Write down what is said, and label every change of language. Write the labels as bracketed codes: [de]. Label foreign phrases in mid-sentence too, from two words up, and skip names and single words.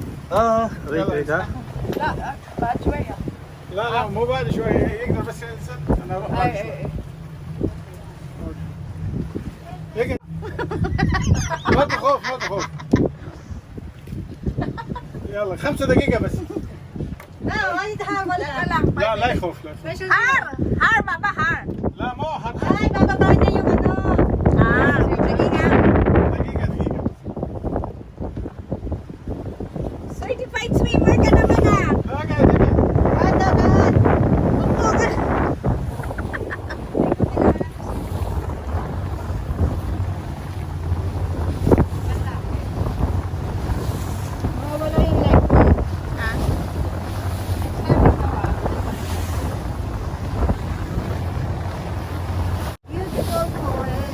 [ar] wait ها. لا بعد شويه. لا لا مو بعد شوي يقدر بس ينزل انا اروح بعد شوي يقدر ما تخوف ما تخوف يلا 5 دقيقة بس لا ما يتحمل ولا. لا لا يخوف لا يخوف. Har, baba, har. لا مو حد [tl] Ay, bababa niya yung ano. Ah, sige nga. [ar] دقيقة دقيقة [en] Certified swimmer [tl] ka naman ah. [ar] لا قاعد Kada, kad. [tl] Oo ka. Mawawala yung light mo. [en] Ah. Beautiful Kuwait.